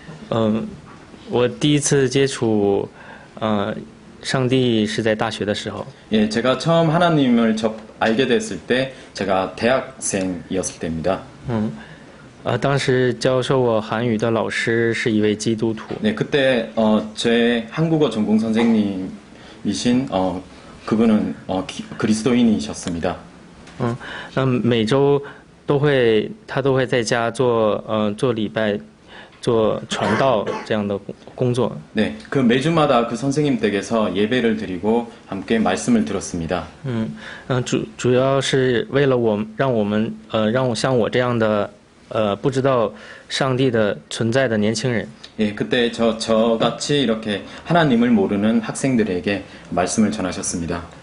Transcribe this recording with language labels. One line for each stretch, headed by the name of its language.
Chinese: 어, 我第一次接触上帝是在大学的时候。
Korean: 예, 제가 처음 하나님을 알게 됐을 때 제가 대학생이었을 때입니다.
Chinese: 当时教授我韩语的老师是一位基督徒。
Korean: 네, 그때 제 한국어 전공 선생님이신 그분은 그리스도인이셨습니다.
Chinese: 那每周他都会在家做礼拜，做传道这样的工作。
Korean: 네, 그 매주마다 그 선생님 댁에서 예배를 드리고 함께 말씀을 들었습니다.
Chinese: 主要是为了让我像我这样的不知道上帝的存在的年轻人。
Korean: 예, 그때 저같이 이렇게 하나님을 모르는 학생들에게 말씀을 전하셨습니다.